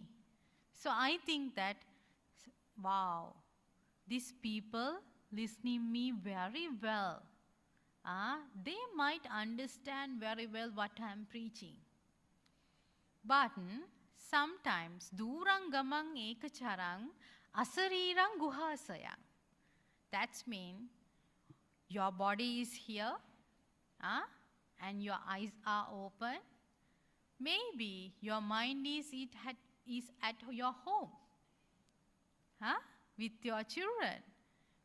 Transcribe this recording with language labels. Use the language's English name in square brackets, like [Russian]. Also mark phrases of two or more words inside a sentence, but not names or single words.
[English] So I think that, wow, these people listening me very well. They might understand very well what I am preaching. But sometimes [Sanskrit] durang gamang ekacharang asarirang guhasayang. [English] That's mean your body is here and your eyes are open. Maybe your mind is at your home with your children.